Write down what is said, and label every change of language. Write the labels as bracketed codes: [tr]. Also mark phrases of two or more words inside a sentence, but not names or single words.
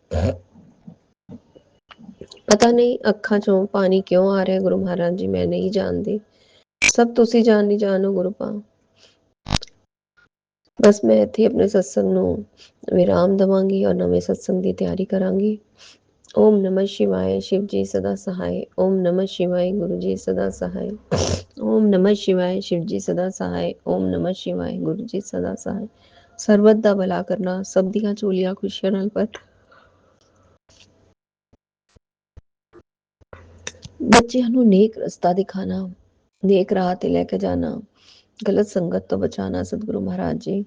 [pa] ਪਤਾ ਨਹੀਂ ਅੱਖਾਂ 'ਚੋਂ ਪਾਣੀ ਕਿਉਂ ਆ ਰਿਹਾ ਗੁਰੂ ਮਹਾਰਾਜ ਜੀ, ਮੈਂ ਨਹੀਂ ਜਾਣਦੀ। ਸਭ ਤੁਸੀਂ ਜਾਣੀ ਜਾਣੋ ਗੁਰੂਪਾ। ਬਸ ਮੈਂ ਇੱਥੇ ਆਪਣੇ ਸਤਸੰਗ ਨੂੰ ਵਿਰਾਮ ਦੇਵਾਂਗੀ ਔਰ ਨਵੇਂ ਸਤਸੰਗ ਦੀ ਤਿਆਰੀ ਕਰਾਂਗੀ। [hi] ओम नमः शिवाय, शिव जी सदा सहाय। ओम नमः शिवाय, गुरु जी सदा सहाय। ओम नमः शिवाय, शिव जी सदा सहाय। ओम नमः शिवाय, गुरु जी सदा सहाय। [pa] ਸਰਬਤ ਦਾ ਭਲਾ ਕਰਨਾ, ਸਭ ਦੀਆਂ ਝੋਲੀਆਂ ਖੁਸ਼ੀਆਂ ਨਾਲ ਭਰ, ਬੱਚਿਆਂ ਨੂੰ ਨੇਕ ਰਸਤਾ ਦਿਖਾਣਾ, ਨੇਕ ਰਾਹ ਤੇ ਲੈ ਕੇ ਜਾਣਾ, ਗਲਤ ਸੰਗਤ ਤੋਂ ਬਚਾਣਾ ਸਤਿਗੁਰੂ ਮਹਾਰਾਜ ਜੀ।